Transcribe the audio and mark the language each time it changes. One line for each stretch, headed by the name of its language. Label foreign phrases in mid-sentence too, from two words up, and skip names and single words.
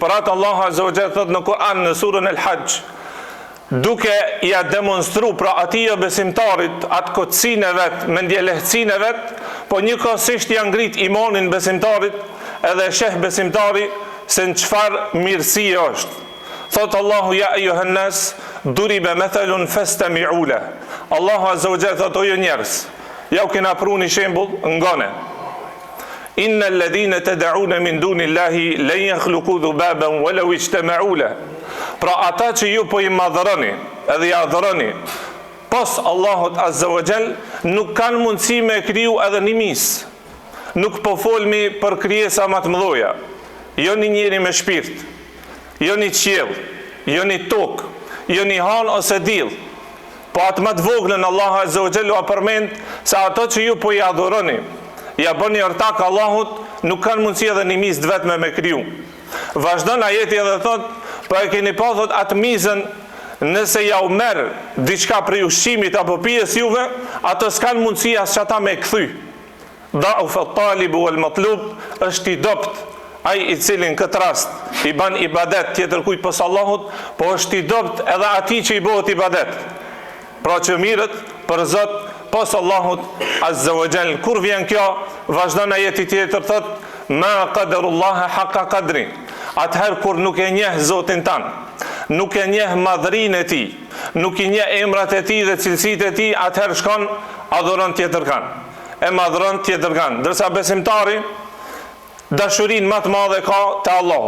Albanian: Për atë Allahu
Arabic: عز وجل
Albanian: thot në Kur'an në surën El-Hajj, duke ja demonstru pra atij besimtarit atë kotësinë e vet, mendjelehtësinë e vet, po njëkohësisht ja ngrit imanin besimtarit edhe sheh besimtari se në çfarë mirësie është.
Arabic: Thot Allahu يا أيها الناس ضرب مثل فاستمعوا له.
Albanian: Allahu
Arabic: عز وجل
Albanian: thot o ju njerëz, ja u kena pru një shembull ngone.
Arabic: إن الذين تدعون من دون الله لن يخلقوا ذبابا ولو اجتمعوا له.
Albanian: Pra ata që ju po i madhëroni edhe i adhëroni pos Allahut
Arabic: عز وجل
Albanian: nuk kanë mundësi me kriju edhe një mis. Nuk po folmi për krijesa më të mëdha. Jo një njeri me shpirt, jo një qiell, jo një tokë, jo një han ose diell. Po atë më të voglën Allahu
Arabic: عز وجل
Albanian: u përmend se ato që ju po i adhuroni, ja bëni ortak Allahut, nuk kanë mundësi edhe një mis të vetme me kriju. Vazhdon ajeti edhe thot, po e keni pa thot atë mizën, nëse ja u merr diçka prej ushqimit apo pijes juve, ato s'kan mundësi as çata me kthy.
Arabic: ضعف الطالب والمطلوب,
Albanian: është i dopt ai i cili në këtë rast i ban ibadet tjetër kujt pos Allahut, po është i dopt edhe atij që i bëhet ibadet. Pra që mirët për Zot pos Allahut
Arabic: عز وجل.
Albanian: Kur vjen kjo, vazhdon ajeti tjetër thot,
Arabic: ما قدروا الله حق قدره.
Albanian: Atëherë kur nuk e njeh Zotin tan, nuk e njeh madhrinë e tij, nuk i njeh emrat e tij dhe cilësitë e tij, atëherë shkon adhuron tjetër kan. E madhron tjetër kan. Ndërsa besimtari dashurinë më të madhe ka te Allahu.